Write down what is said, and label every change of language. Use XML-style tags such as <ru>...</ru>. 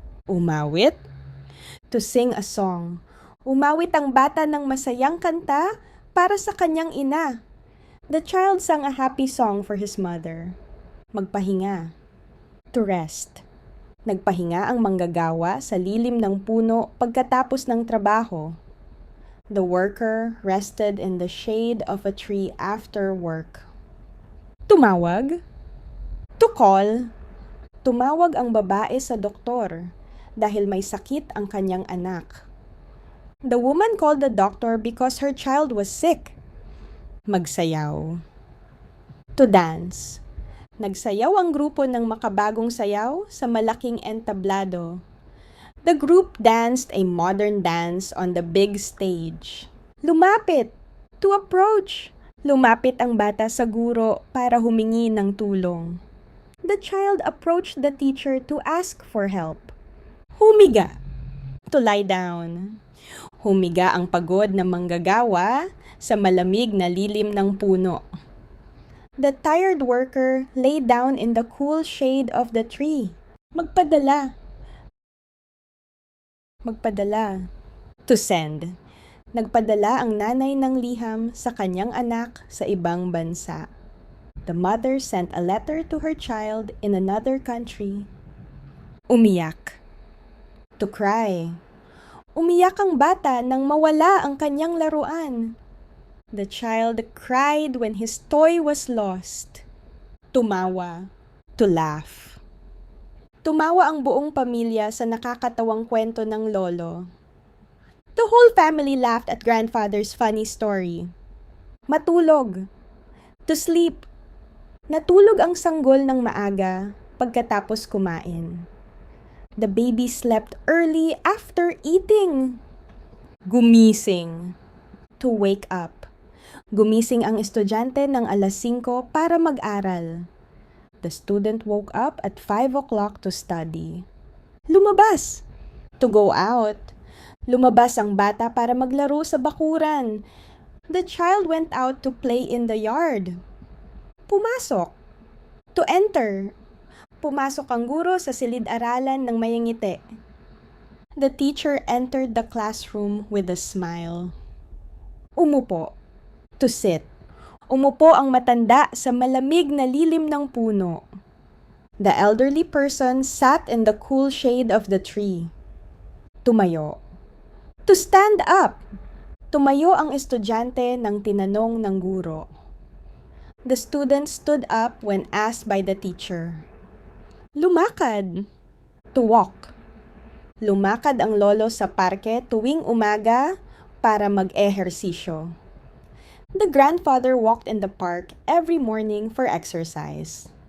<en>Umawit. To sing a song.</en> <tl>Umawit ang bata ng masayang kanta para sa kanyang ina.</tl> <en>The child sang a happy song for his mother. Magpahinga. To rest.</en> <tl>Nagpahinga ang manggagawa sa lilim ng puno pagkatapos ng trabaho.</tl> <en>The worker rested in the shade of a tree after work. Tumawag. To call.</en> <tl>Tumawag ang babae sa doktor dahil may sakit ang kanyang anak.</tl> <en>The woman called the doctor because her child was sick. Magsayaw. To dance.</en> <tl>Nagsayaw ang grupo ng makabagong sayaw sa malaking entablado.</tl> <en>The group danced a modern dance on the big stage. Lumapit. To approach.</en> <tl>Lumapit ang bata sa guro para humingi ng tulong.</tl> <en>The child approached the teacher to ask for help. Humiga. To lie down.</en> <tl>Humiga ang pagod na manggagawa sa malamig na lilim ng puno.</tl> <en>The tired worker lay down in the cool shade of the tree.</en> <tl>Magpadala.</tl> <en>Magpadala. To send.</en> <tl>Nagpadala ang nanay ng liham sa kanyang anak sa ibang bansa.</tl> <en>The mother sent a letter to her child in another country. Umiyak. To cry.</en> <tl>Umiyak ang bata nang mawala ang kanyang laruan.</tl> <en>The child cried when his toy was lost. Tumawa. To laugh.</en> <tl>Tumawa ang buong pamilya sa nakakatawang kwento ng lolo.</tl> <en>The whole family laughed at grandfather's funny story. Matulog. To sleep.</en> <tl>Natulog ang sanggol ng maaga pagkatapos kumain.</tl> <en>The baby slept early after eating. Gumising. To wake up.</en> <tl>Gumising ang estudyante ng 5:00 para mag-aral.</tl> <en>The student woke up at 5 o'clock to study. Lumabas. To go out.</en> <tl>Lumabas ang bata para maglaro sa bakuran.</tl> <en>The child went out to play in the yard. Pumasok. To enter.</en> <tl>Pumasok ang guro sa silid-aralan ng may ngiti.</tl> <en>The teacher entered the classroom with a smile. Umupo. To sit.</en> <tl>Umupo ang matanda sa malamig na lilim ng puno.</tl> <en>The elderly person sat in the cool shade of the tree. Tumayo. To stand up.</en> <tl>Tumayo ang estudyante nang tinanong ng guro.</tl> <en>The student stood up when asked by the teacher. Lumakad. To walk.</en> <tl>Lumakad ang lolo sa parke tuwing umaga para mag-ehersisyo.</tl> <en>The grandfather walked in the park every morning for exercise.</en>